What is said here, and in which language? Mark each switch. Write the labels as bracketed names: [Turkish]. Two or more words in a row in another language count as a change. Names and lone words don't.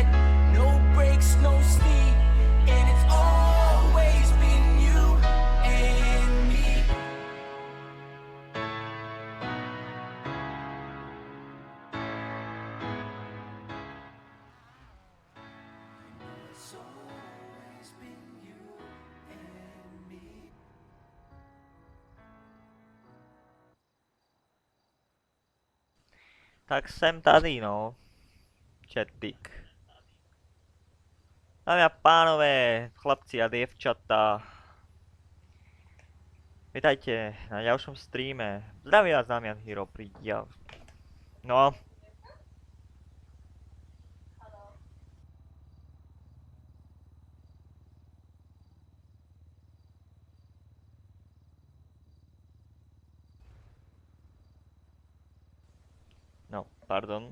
[English] No breaks, no sleep, and it's always been you and me. It's always been you and me. [Czech] Tak jsem tady, no. Četik. Dámy a pánové, [Slovak] chlapci a dievčatá. Vítajte na ďalšom streame. Zdraví vás Damian Hero pri No. No, pardon.